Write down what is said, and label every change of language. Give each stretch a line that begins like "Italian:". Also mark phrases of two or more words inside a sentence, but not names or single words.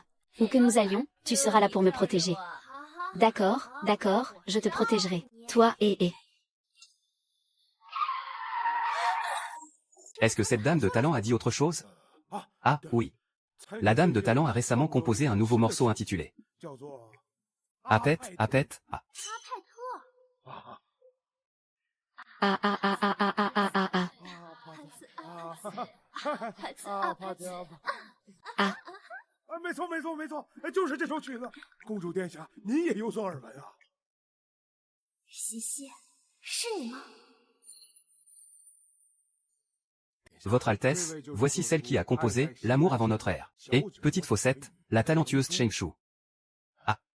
French: Où que nous allions, tu seras là pour me protéger. D'accord, d'accord, je te protégerai. Toi et... Est-ce que cette dame de talent a dit autre chose? Ah, oui. La dame de talent a récemment composé un nouveau morceau intitulé Apet, Apet, Ah. Ah ah ah ah ah ah ah ah ah. Ah.
Chinese: 没错没错没错，就是这首曲子。公主殿下，您也有所耳闻啊。西西，是你吗？
French: Votre Altesse, voici celle qui a composé « L'amour avant notre ère » et, petite faussette, la talentueuse Cheng Shu. Ah.